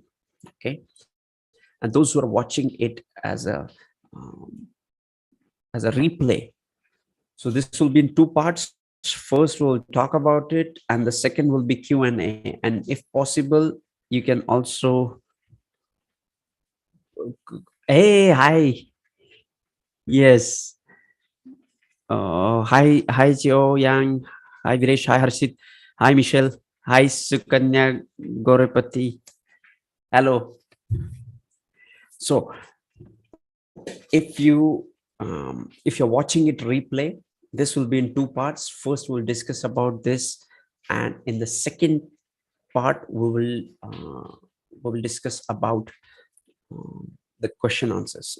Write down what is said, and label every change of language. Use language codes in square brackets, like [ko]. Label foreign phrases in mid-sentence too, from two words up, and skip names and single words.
[en] Okay, and those who are watching it as a replay, so this will be in two parts. First, we'll talk about it, and the second will be Q&A. And if possible, you can also. Hey, hi. Yes. Hi, Joe Yang. Hi, Viresh. Hi, Harshit. Hi, Michelle. Hi, Sukanya Gorepati. Hello. So, if you're watching it replay, this will be in two parts. First, we'll discuss about this, and in the second part, we will discuss about the question answers.